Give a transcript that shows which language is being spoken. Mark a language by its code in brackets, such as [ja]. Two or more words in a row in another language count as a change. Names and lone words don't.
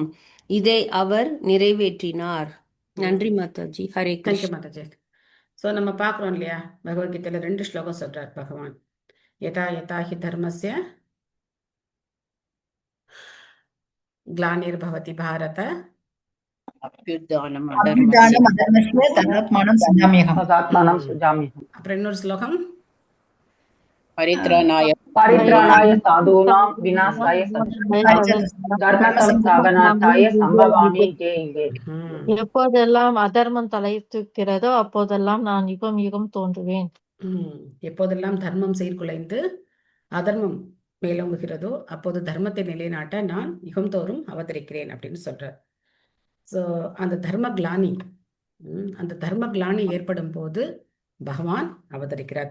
[ta] இதை அவர் நிறைவேற்றினார். நன்றி மாதாஜி. ஹரே தேங்க்யூ கிருஷ்ண. மாதாஜி. ஸோ நம்ம பார்க்குறோம் இல்லையா, பகவத்கீதையில் 2 ஸ்லோகம் சொல்றார் பகவான். [sa] यदा यदा हि धर्मस्य ग्लानिर्भवति भारत அபியுத்தானம் अभ्युत्थानम् அதர்மஸ்ய अधर्मस्य तदात्मानं सृजाम्यहम्. तदात्मानं सृजाम्यहम्। [ta] அப்புறம் இன்னொரு ஸ்லோகம், [sa] பரித்ராணாய परित्राणाय साधूनां विनाशाय धर्म संस्थापनार्थाय संभवामि युगे युगे। [ta] எப்போதெல்லாம் அதர்மம் தலை தூக்கிறதோ அப்போதெல்லாம் நான் யுகம் யுகம் தோன்றுவேன். எப்போதெல்லாம் தர்மம் சீர்குலைந்து அதர்மம் மேலோங்குகிறதோ அப்போது தர்மத்தை நிலைநாட்ட நான் யுகந்தோறும் அவதரிக்கிறேன் அப்படின்னு சொல்றார். ஸோ அந்த [sa] धर्म ग्लानि [ta] ஏற்படும் போது பகவான் அவதரிக்கிறார்.